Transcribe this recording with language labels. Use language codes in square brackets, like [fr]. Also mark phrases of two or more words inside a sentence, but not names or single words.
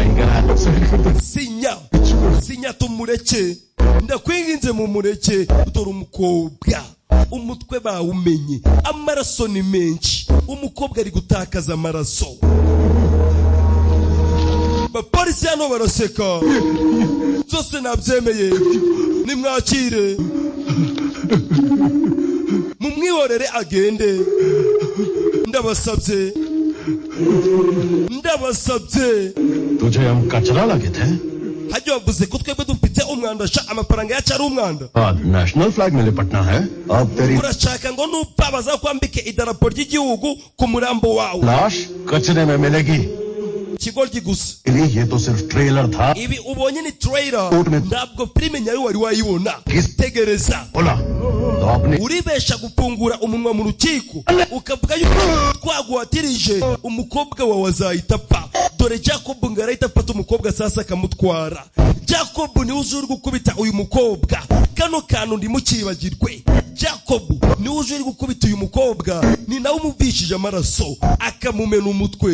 [rw] sinya tumureke ndakwinginze mumureke dore umukobwa umutwe bawumenye amaraso ni menshi umukobwa ari gutakaza amaraso bapolisi hano baraseka byose nabyemeye nimwakire mumwihorere agende. Ndabasabye. [hi] तुझे हम कचरा लगे थे? [rw] Hajyo wavuze ko twebwe dufite umwanda sha amafaranga yacu ari umwanda. [en] national flag [hi] में लिपटना है अब तेरी [rw] Urashaka ngo nupfa bazakwambike idarapo ry'igihugu ku murambo wawe. [hi] लाश कचरे में मिलेगी [rw] Kigoryi gusa. [hi] ये तो सिर्फ ट्रेलर था [rw] Ibi ubonye ni trailer. Courtney. Ntabwo filime nyayo wari wayibona. Tegereza. [hi] बोला तो आपने [rw] Uribesha gupfungura umunwa mu rukiko ukavuga yuko twaguhatirije umukobwa wawe azahita apfa. Dore Jacob ngo arahita afata umukobwa sasa akamutwara. Jacob niwe uje uri gukubita uyu mukobwa. Kano kantu ndimukibagirwe. Jacob niwe uje uri gukubita uyu mukobwa, ni nawe umuvishije amaraso akamumena umutwe.